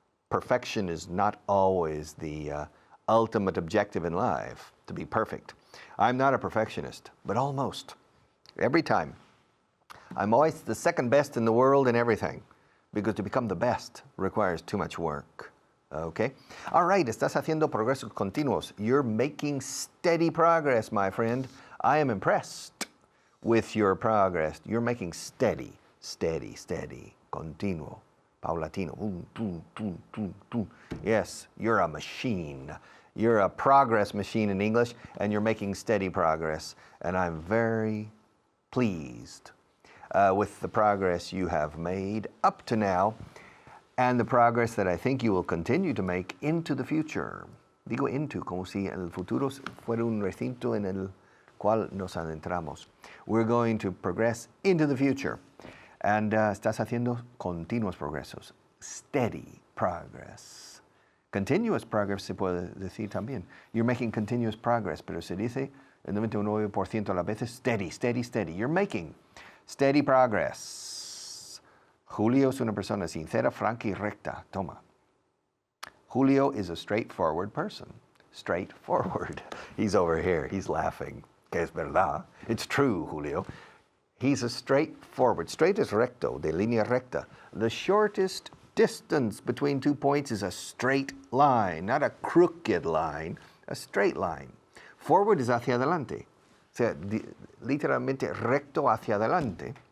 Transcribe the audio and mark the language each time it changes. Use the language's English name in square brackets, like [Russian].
[English] Perfection is not always the ultimate objective in life, to be perfect. I'm not a perfectionist, but almost. Every time. I'm always the second best in the world in everything, because to become the best requires too much work. Okay? All right, [Spanish] estás haciendo progresos continuos. [English] You're making steady progress, my friend. I am impressed with your progress. You're making steady, [Spanish] continuo. Paulatino. [English] Yes, you're a machine. You're a progress machine in English, and you're making steady progress. And I'm very pleased with the progress you have made up to now, and the progress that I think you will continue to make into the future. [Spanish] Digo [English] into, [Spanish] como si el futuro fuera un recinto en el cual nos adentramos. [English] We're going to progress into the future. And [Spanish] estás haciendo continuos progresos. [English] Steady progress. Continuous progress [Spanish] se puede decir también. [English] You're making continuous progress, [Spanish] pero se dice el 99% a las veces [English] steady. You're making steady progress. [Spanish] Julio es una persona sincera, franca y recta. Toma. [English] Julio is a straightforward person. Straightforward. He's over here. He's laughing. [Spanish] Que es verdad. [English] It's true, Julio. He's a straightforward. Straight is [Spanish] recto, de línea recta. [English] The shortest distance between 2 points is a straight line, not a crooked line, a straight line. Forward is [Spanish] hacia adelante. O sea, literalmente recto hacia adelante.